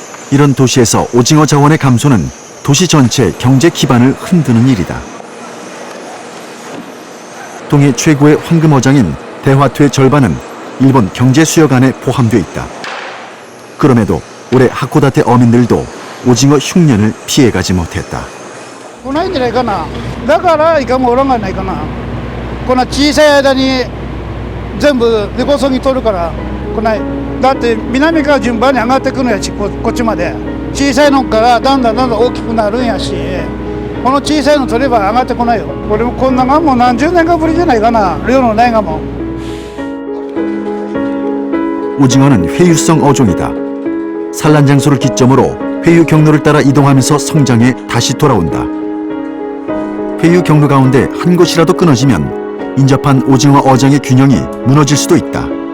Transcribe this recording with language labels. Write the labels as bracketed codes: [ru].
[ko] 이런 도시에서 오징어 자원의 감소는 도시 전체의 경제 기반을 흔드는 일이다. 동해 최고의 황금어장인 대화투의 절반은 일본 경제 수역 안에 포함되어 있다. 그럼에도 올해 하코다테 어민들도 오징어 흉년을 피해가지 못했다. [ja] 来ないんじゃないかな。だからイカもおらんがないかな。こんな小さい間に全部根こそぎ取るから来ない。だって南から順番に上がってくるんやし、こっちまで。小さいのからだんだん大きくなるんやし、この小さいの取れば上がってこないよ。これもこんながもう何十年かぶりじゃないかな。量のないがも。 [ko] 오징어는 회유성 어종이다. 산란 장소를 기점으로 회유 경로를 따라 이동하면서 성장해 다시 돌아온다. 회유 경로 가운데 한 곳이라도 끊어지면 인접한 오징어 어장의 균형이 무너질 수도 있다.